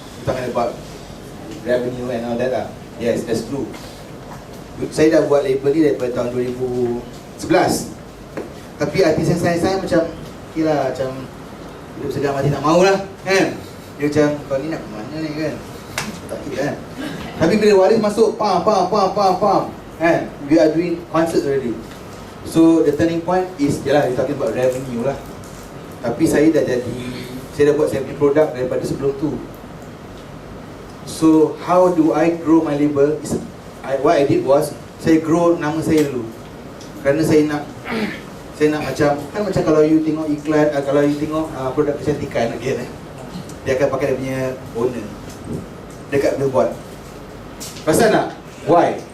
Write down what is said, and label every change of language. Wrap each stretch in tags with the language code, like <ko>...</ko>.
<en>Kita talking about revenue and all that lah. Yes, that's true.</en> <ms>Saya dah buat label ni daripada tahun 2011. Tapi artis yang saya macam okay lah, macam hidup segar mati tak mau lah kan. Dia macam kau ni nak ke mana ni kan. Tak kira kan. Tapi bila waris masuk pam kan.</ms> <en>We are doing concert already. So the turning point is yalah, we're talking about revenue lah.</en> <ms>Tapi saya dah buat saya punya produk daripada sebelum tu.</ms> <en>So how do I grow my label? What I did was saya grow</en> <ms>nama saya dulu. Kerana saya nak macam kalau you tengok iklan, kalau you tengok produk kecantikan again dia akan pakai dia punya owner dekat billboard. Pasal nak? Why?</ms>